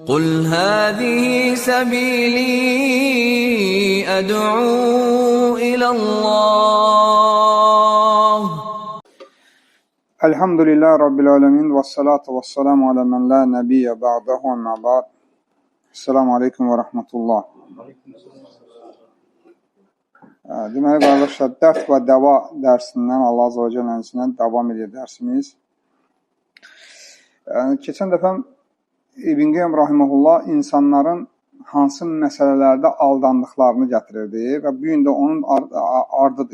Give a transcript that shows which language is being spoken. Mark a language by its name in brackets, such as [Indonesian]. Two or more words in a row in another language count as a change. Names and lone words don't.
[Arabic] قُلْ هَٰذِهِ سَبِيلِي أَدْعُو إِلَى اللّٰهِ الحمد لله رب العالمين والصلاة والسلام على من لا نبي بعده أما بعد. السلام عليكم ورحمة الله. [Azerbaijani] Deməli, qardaşlar, dərs və dəva dərsindən, Allah [Arabic] عز وجل'nin [Azerbaijani] davam edir dərsimiz. Keçən dəfə İbn Qeym Rahiməhullah insanların hansı məsələlərdə aldandıqlarını gətirirdi və bu gün də onun ardıdır.